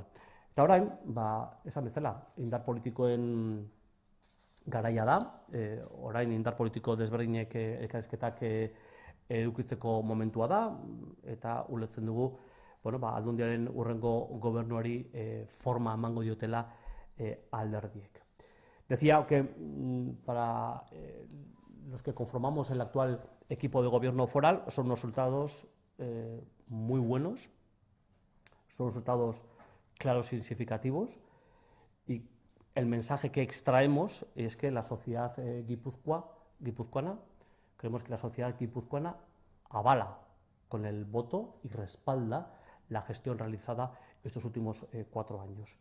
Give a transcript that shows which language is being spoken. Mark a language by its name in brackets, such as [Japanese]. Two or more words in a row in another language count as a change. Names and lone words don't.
[Basque] Eta orain, esan bezala, indar politikoen garaia da, orain indar politiko desberdinek elkarrizketak edukitzeko momentua da, eta ulertzen dugu Aldundiaren hurrengo gobernuari forma emango diotela alderdiek. [Spanish] Decía que para los que conformamos el actual equipo de gobierno foral son unos resultados muy buenos, son resultados claros y significativos, y el mensaje que extraemos es que la sociedad guipuzcoana, creemos que la sociedad guipuzcoana avala con el voto y respalda la gestión realizada estos últimos 4 años.